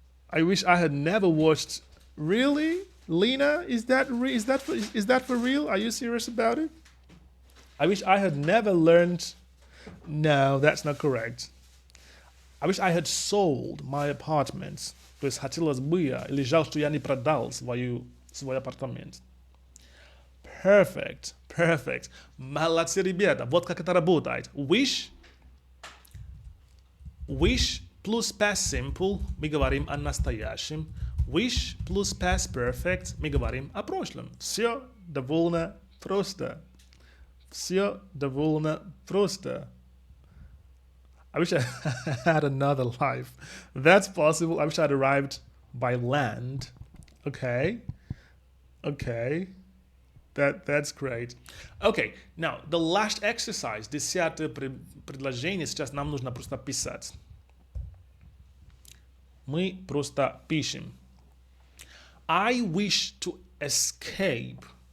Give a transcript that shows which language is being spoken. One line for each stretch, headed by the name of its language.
English: I wish I had never watched. Really? Lena, is that for real? Are you serious about it? I wish I had never learned. No, that's not correct. I wish I had sold my apartment.
Russian: То есть хотелось бы я, или жаль, что я не продал свой апартамент.
English: Perfect, perfect.
Russian: Молодцы, ребята. Вот как это работает. Wish плюс past simple, мы говорим о настоящем. Wish плюс past perfect, мы говорим о прошлом. Все довольно просто. Все довольно просто.
English: I wish I had another life. That's possible. I wish I'd arrived by land. Okay. That's great. Okay, now the last exercise,
Russian: 10-е предложение, сейчас нам нужно просто писать. Мы просто пишем.
English: I wish to escape